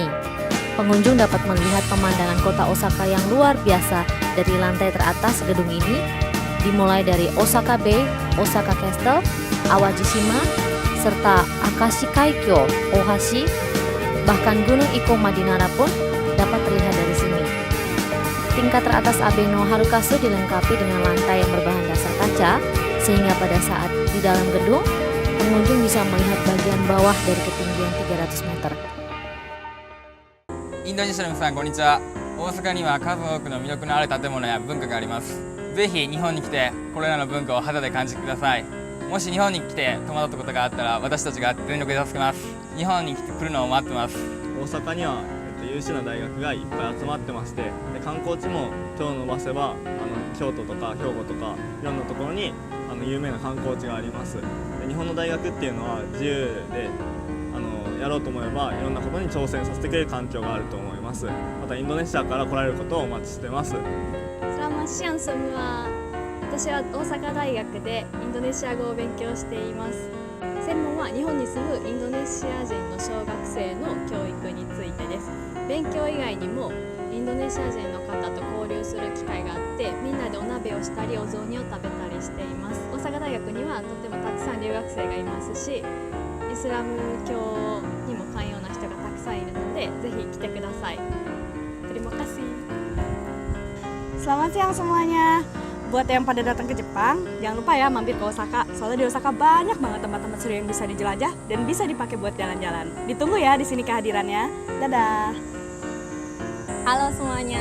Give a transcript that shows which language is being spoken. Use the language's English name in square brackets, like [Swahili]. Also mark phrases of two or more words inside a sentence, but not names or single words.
[Indonesian] Pengunjung dapat melihat pemandangan kota Osaka yang luar biasa dari lantai teratas gedung ini, dimulai dari Osaka Bay, Osaka Castle, Awajishima, serta Akashi Kaikyo, Ohashi, bahkan Gunung Iko Madinara pun dapat terlihat dari sini. Tingkat teratas Abeno Harukasu dilengkapi dengan lantai yang berbahan dasar kaca, sehingga pada saat di dalam gedung, pengunjung bisa melihat bagian bawah dari ketinggian 300 meter. [Japanese] インドネシアの皆さん、こんにちは。 大阪には数多くの魅力のある建物や文化があります。ぜひ日本に来てこれらの文化を肌で感じてください。もし日本に来て戸惑ったことがあったら私たちが全力で助けます。日本に来るのを待ってます。大阪には、優秀な大学がいっぱい集まってまして、で観光地も手を伸ばせば京都とか兵庫とかいろんなところに有名な観光地があります。で日本の大学っていうのは自由でやろうと思えばいろんなことに挑戦させてくれる環境があると思います。またインドネシアから来られることをお待ちしてます。 [Indonesian] Selamat siang semua. [Japanese] 私は大阪大学でインドネシア語を勉強しています。専門は日本に住むインドネシア人の小学生の教育についてです。勉強以外にもインドネシア人の方と交流する機会があって、みんなでお鍋をしたりお雑煮を食べたりしています。大阪大学にはとてもたくさん留学生がいますし、イスラム教にも寛容な人がたくさんいるので、ぜひ来てください。 [Indonesian] Terima kasih. Selamat siang semuanya. Buat yang pada datang ke Jepang, jangan lupa ya mampir ke Osaka. Soalnya di Osaka banyak banget tempat-tempat seru yang bisa dijelajah dan bisa dipakai buat jalan-jalan. Ditunggu ya di sini kehadirannya. Dadah. Halo semuanya.